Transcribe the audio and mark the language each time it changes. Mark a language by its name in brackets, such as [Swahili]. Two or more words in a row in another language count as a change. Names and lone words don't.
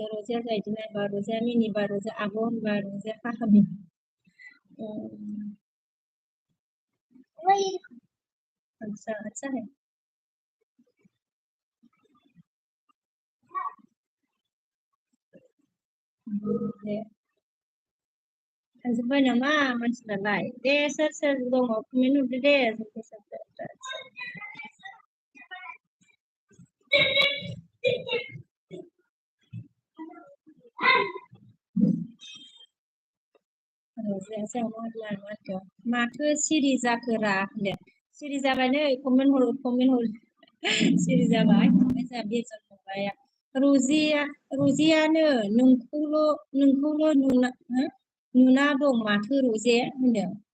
[Bodo] रजेया जाहैदों नायबा रजेया मिनिबा रजे आब' होनबा रजे फाहामि अच्छा अच्छा है दे थांजोब्बाय नामा मानसिफ्रालाय दे सोर सोर दङ कमेन्ट हरदो दे सोर सोर माथो सिरि जाखोरा होनदों सिरि जाबाय नै कमेन्ट हर सिरि जाबाय जोंहा बेजन फंबाया रजियानो नोंखौल' नुना दं माथो रजे होनदों